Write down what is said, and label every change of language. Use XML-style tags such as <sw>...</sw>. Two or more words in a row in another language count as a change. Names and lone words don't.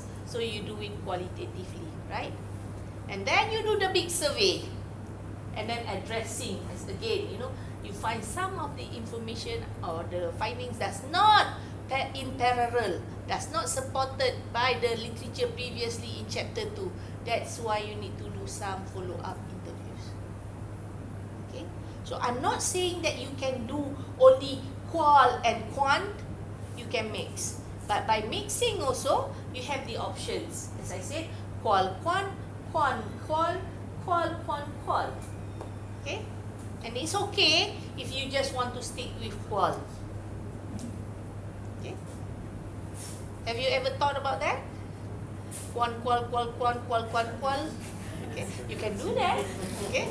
<en>So you do it qualitatively, right? And then you do the big survey, and then addressing, as again, you find some of the information or the findings that's not in parallel, that's not supported by the literature previously in chapter 2. That's why you need to do some follow-up interviews. Okay? So I'm not saying that you can do only qual and quant, you can mix. But by mixing also, you have the options. As I said, qual, quant, qual, qual, qual, quant, qual. Okay? And it's okay if you just want to stick with qual. Okay? Have you ever thought about that? Qual, qual, qual, qual, qual, qual, qual. Okay? You can do that. Okay?</en>